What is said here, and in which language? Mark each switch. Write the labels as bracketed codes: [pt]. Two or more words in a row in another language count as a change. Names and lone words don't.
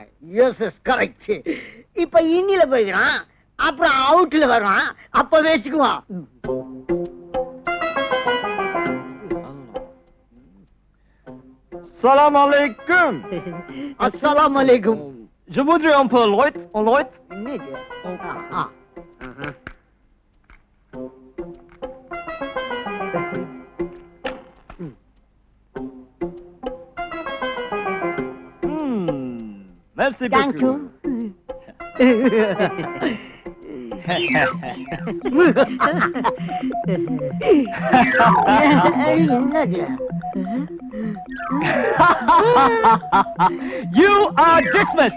[en] yes yes correct. [ta] இப்ப இன்னில போய்க்கிறான், அப்புறம் அவுட்ல வருவான், அப்ப பேசிக்குவான். [ar] سلام عليكم. السلام عليكم. [fr] Je voudrais un peu l'oit, en l'oit. [ta] என்னது? [fr] Merci [en] Thank you. என்னது? You are dismissed.